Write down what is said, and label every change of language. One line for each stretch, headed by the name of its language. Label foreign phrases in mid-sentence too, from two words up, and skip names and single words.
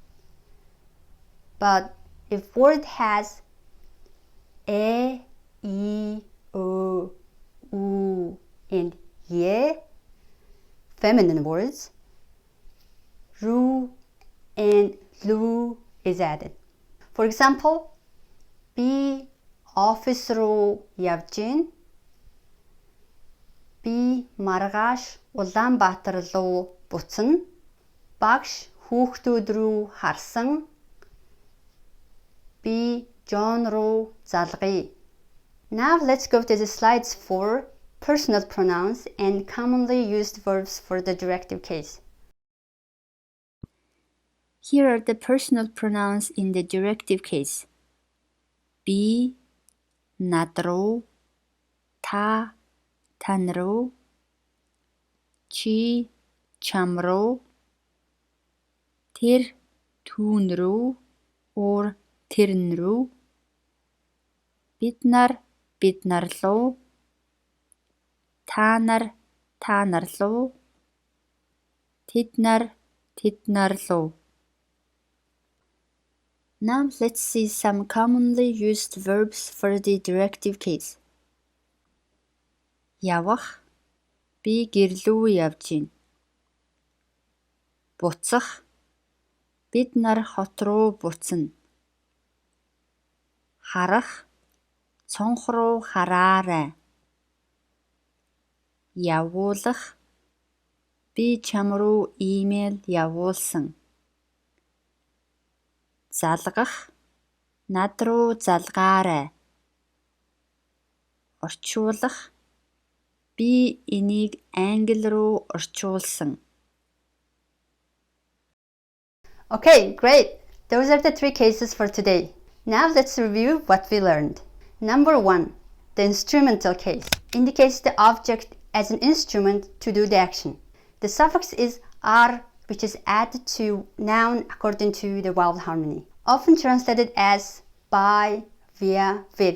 English: But if word has e, I, o, u, and ye, feminine words, ru and lu is added. For example,
Mongolian: bi office로 явжин, би маргааш Улаанбаатар руу буцна, багш хүүхдүүд рүү харсан, би John руу залгая.
English: Now let's go to the slides for personal pronouns and commonly used verbs for the directive case. Here are the personal pronouns in the directive case.
Mongolian: Би, над руу, та, тань руу, чи, чам руу, тэр, түүн рүү, or тэрэн рүү, бид нар руу, та нар руу, тэд нар руу.
English: Now let's see some commonly used verbs for the directive case.
Mongolian: Явах, би гэрлүү явж гин. Буцах, бид нар хот руу буцна. Харах, цонх руу хараарай. Явуулах, би чам руу имэйл явуулсан. Залгах, над руу залгаарай. Орчуулах, би энийг англи руу орчуулсан.
English: Okay, great! Those are the 3 cases for today. Now let's review what we learned. Number 1, the instrumental case indicates the object as an instrument to do the action. The suffix is ar, which is added to noun according to the vowel harmony, often translated as by, via, with.